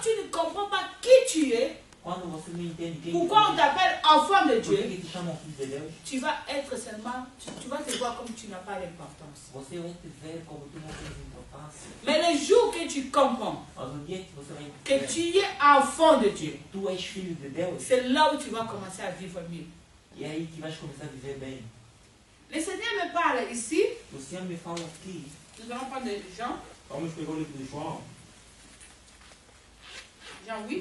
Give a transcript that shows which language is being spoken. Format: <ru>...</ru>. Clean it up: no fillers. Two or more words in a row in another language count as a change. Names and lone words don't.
<fr>comprends pas qui tu es,</fr> <pt>quando você não entende quem</pt> <fr>pourquoi on t'appelle enfant de</fr> <pt>por</pt> <fr>Dieu,</fr> <pt>que te chamam filho de Deus,</pt> <fr>tu vas être seulement, tu vas te voir comme tu n'as pas d'importance.</fr> <pt>você vai te ver como tu não tens importância.</pt> <fr>Mais le jour que tu comprends</fr> <pt>Mas no dia que você vai que entender</pt> <fr>tu es enfant de Dieu,</fr> <pt>tu és filho de Deus,</pt> <fr>c'est là où tu vas commencer à vivre mieux.</fr> <pt>e é aí que vais começar a viver bem.</pt> <fr>Le Seigneur me parle ici,</fr> <pt>O Senhor me fala aqui.</pt> <fr>nous allons prendre Jean,</fr> <pt>Vamos pegar o livro de João,</pt> <fr>Jean 8.</fr>